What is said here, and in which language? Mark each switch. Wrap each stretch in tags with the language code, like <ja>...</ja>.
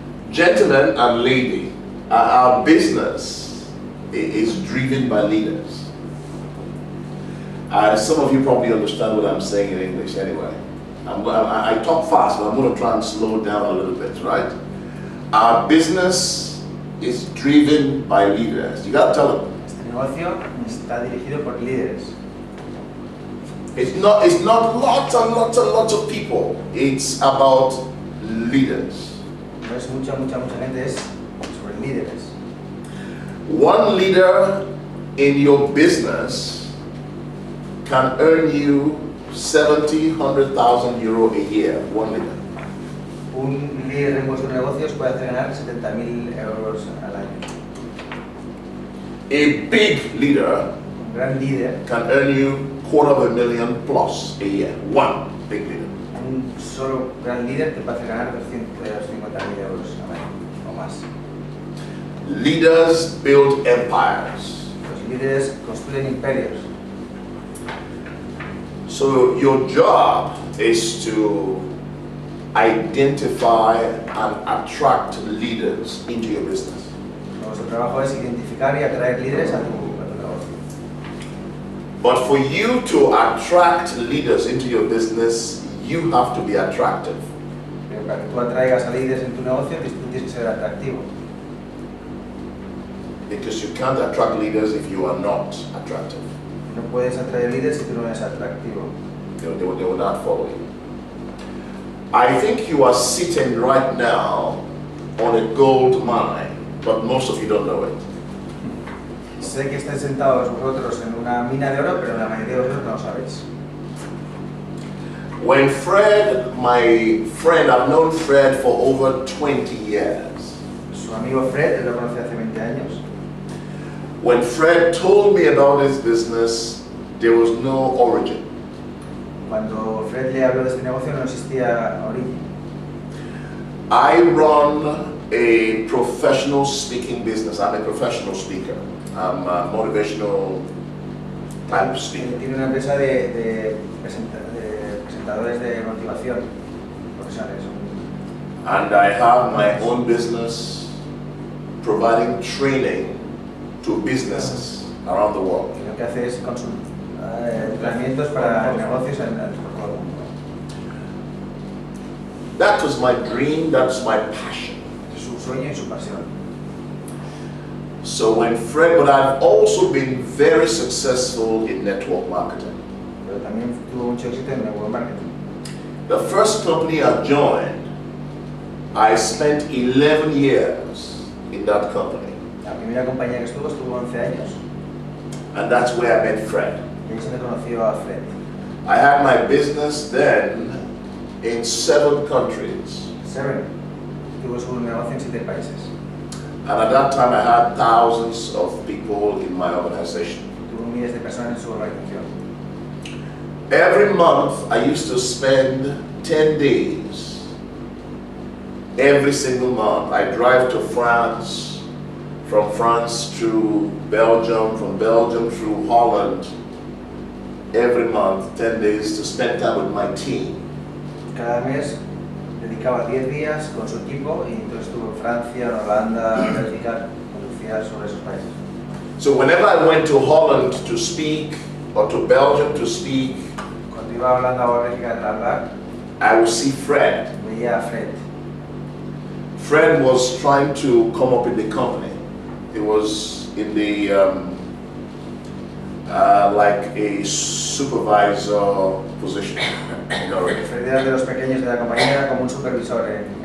<en>Gentlemen and lady, our business is driven by leaders. Some of you probably understand what I'm saying in English anyway. I talk fast, but I'm going to try and slow down a little bit, right? Our business is driven by leaders. You got to tell them.</en> <es>Este negocio está dirigido por líderes.</es> <en>It's not lots and lots of people. It's about leaders.</en> <es>No es mucha gente, es sobre líderes.</es> <en>One leader in your business can earn you 70, 100,000 euro a year. One leader.</en> <es>Un líder en vuestros negocios puede hacer ganar 70.000 euros al año.</es> <en>A big leader</en> <es>Un gran líder,</es> <en>can earn you $250,000 plus a year. One big leader.</en> <es>un solo gran líder te puede hacer ganar 250.000 euros al año o más.</es> <en>Leaders build empires.</en> <es>Los líderes construyen imperios.</es> <en>So your job is to identify and attract leaders into your business.</en> <es>Nuestro trabajo es identificar y atraer líderes a tu negocio.</es> <en>But for you to attract leaders into your business, you have to be attractive.</en> <es>Pero para que tú atraigas a líderes en tu negocio, tú tienes que ser atractivo.</es> <en>Because you can't attract leaders if you are not attractive.</en> <es>No puedes atraer líderes si tú no eres atractivo.</es> <en>They will not follow you. I think you are sitting right now on a gold mine, but most of you don't know it.</en> <es>Sé que estáis sentados vosotros en una mina de oro, pero la mayoría de vosotros no lo sabéis.</es> <en>When Fred, my friend, I've known Fred for over 20 years.</en> <es>Su amigo Fred, él lo conocí hace 20 años.</es> <en>When Fred told me about his business, there was no origin.</en> <es>Cuando Fred le habló de este negocio no existía origen.</es> <en>I run a professional speaking business. I'm a professional speaker. I'm a motivational type speaker.</en> <es>Tiene una empresa de presentadores de motivación profesionales.</es> <en>And I have my own business providing training to businesses around the world.</en> <es>Y lo que hace es entrenamientos para negocios por todo el mundo.</es> <en>That was my dream, that's my passion.</en> <es>Es su sueño y su pasión.</es> <en>So when Fred, but I've also been very successful in network marketing.</en> <es>Pero también tuvo mucho éxito en network marketing.</es> <en>The first company I joined, I spent 11 years in that company.</en> <es>La primera compañía que estuvo 11 años.</es> <en>And that's where I met Fred.</en> <es>Y ahí se me conoció a Fred.</es> <en>I had my business then in 7 countries.</en> <es>Tuvo su negocio en 7 países.</es> <en>And at that time I had thousands of people in my organization.</en> <es>Tuvo miles de personas en su organización.</es> <en>Every month I used to spend 10 days. Every single month I drive to France, from France to Belgium, from Belgium through Holland. Every month, 10 days to spend time with my team.</en> <es>Cada mes dedicaba 10 días con su equipo y entonces estuvo en Francia, en Holanda, en Bélgica, conducía sobre esos países.</es> <en>So whenever I went to Holland to speak or to Belgium to speak,</en> <es>Cuando iba a Holanda o a Bélgica a hablar,</es> <en>I would see Fred.</en> <es>veía a Fred.</es> <en>Fred was trying to come up in the company. He was in the like a supervisor position.</en> <es>Fred era de los pequeños de la compañía, era como un supervisor en</es>